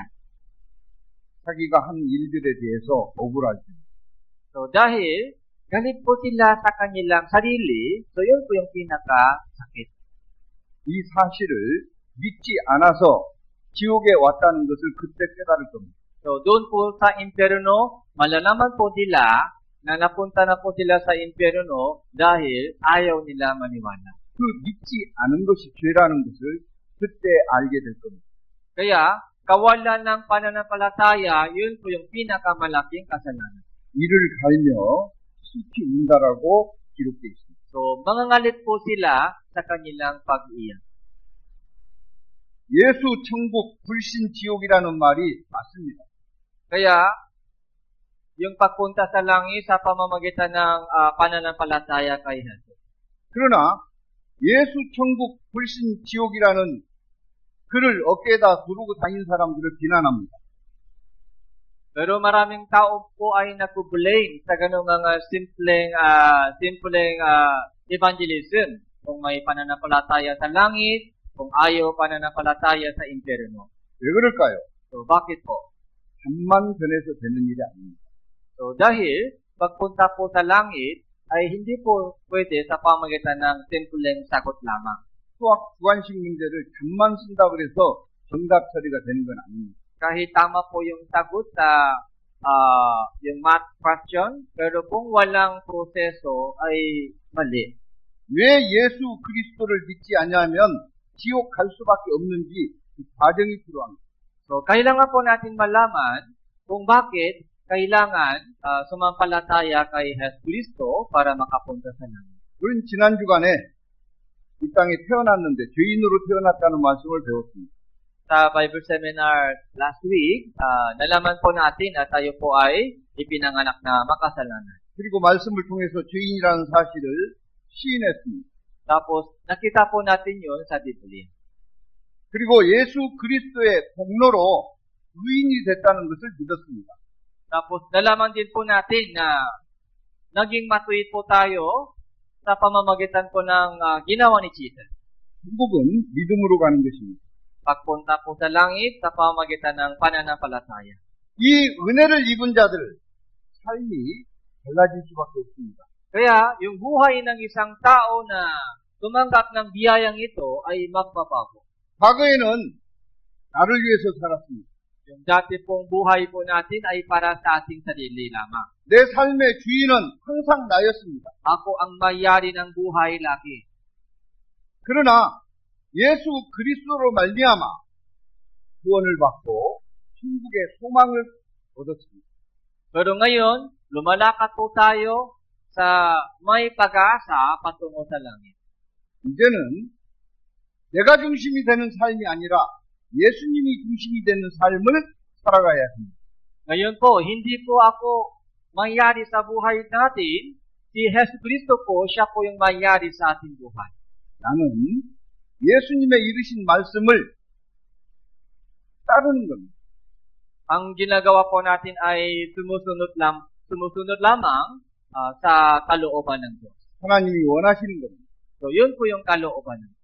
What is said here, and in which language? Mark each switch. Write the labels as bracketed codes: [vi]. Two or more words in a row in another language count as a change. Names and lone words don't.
[ko] 자기가 한 일들에 대해서 억울할 때. [tl] So dahil galit po sila sa kanilang sarili, so yun po yung pinakasakit. [ko] 이 사실을 믿지 않아서 지옥에 왔다는 것을 그때 깨달을 겁니다. [tl] So doon po sa impyerno, malalaman po nila na napunta na po sila sa impyerno dahil ayaw nila maniwala. [ko] 그 믿지 않은 것이 죄라는 것을 그때 알게 될 겁니다. [tl] Kaya, kawalan ng pananampalataya, yun po yung pinakamalaking kasalanan. [ko] 이를 갈며 슬피 운다라고 기록되어 있습니다. [tl] So, mangangalit po sila sa kanilang pag-iyak. [ko] 예수 천국 불신 지옥이라는 말이 맞습니다. [tl] Kaya, yung pagpunta sa langit sa pamamagitan ng pananampalataya kay Jesus. [ko] 그러나 예수 천국 불신 지옥이라는 글을 어깨에다 두르고 다니는 사람들을 비난합니다. [tl] Pero maraming tao po ay nagpo-blame sa ganung mga simpleng evangelism. Kung may pananampalataya sa langit, kung ayaw pananampalataya sa impyerno. [ko] 왜 그럴까요? [tl] So, bakit po? [ko] 잠만 변해서 되는 일이 아닙니다. [tl] So, dahil pagpunta po sa langit ay hindi po pwede sa pamagitan ng simpleng sagot lamang. [ko] 수학 주관식 문제를 잠만 쓴다 그래서 정답 처리가 되는 건 아닙니다. [tl] Kahit tama po yung sagot sa yung [en] math question, [tl] pero kung walang proseso ay mali. [ko] 왜 예수 그리스도를 믿지 않냐면 지옥 갈 수밖에 없는지 그 과정이 필요합니다. [tl] So, kailangan po natin malaman kung bakit kailangan sumampalataya kay Jesucristo para makapunta sa langit. [ko] 우리는 지난 주간에 이 땅에 태어났는데 죄인으로 태어났다는 말씀을 배웠습니다. [tl] Sa [en] Bible seminar last week, [tl] nalaman po natin na tayo po ay ipinanganak na makasalanan. [ko] 그리고 말씀을 통해서 죄인이라는 사실을 시인했습니다. [tl] Tapos, nakita po natin yun sa Biblia. [ko] 그리고 예수 그리스도의 공로로 의인이 됐다는 것을 믿었습니다. [tl] Tapos, nalaman din po natin na naging matuwid po tayo sa pamamagitan po ng ginawa ni Jesus. [ko] 천국은 믿음으로 가는 것입니다. [tl] Pagpunta po sa langit sa pamamagitan ng pananampalataya. [ko] 이 은혜를 입은 자들 삶이 달라질 수밖에 없습니다. [tl] Kaya, yung buhay ng isang tao na tumanggap ng biyayang ito ay magbabago. [ko] 과거에는 나를 위해서 살았습니다. [tl] Yung dati pong buhay po natin ay para sa ating sarili lamang. [ko] 내 삶의 주인은 항상 나였습니다. [tl] Ako ang mayari ng buhay lagi. [ko] 그러나 예수 그리스도로 말미암아 구원을 받고 천국의 소망을 얻었습니다. [tl] Pero ngayon, lumalakad po tayo sa may pag-asa patungo sa langit. [ko] 이제는 내가 중심이 되는 삶이 아니라 예수님이 중심이 되는 삶을 살아가야 합니다. [tl] Ngayon po, hindi po ako mayari sa buhay natin. Si Jesucristo po, siya po yung mayari sa ating buhay. [ko] 나는 예수님의 이르신 말씀을 따르는 겁니다. [tl] Ang ginagawa po natin ay sumusunod lamang sa kalooban ng Diyos. [ko] 하나님이 원하시는 겁니다. [tl] So, yun po yung kalooban ng Diyos.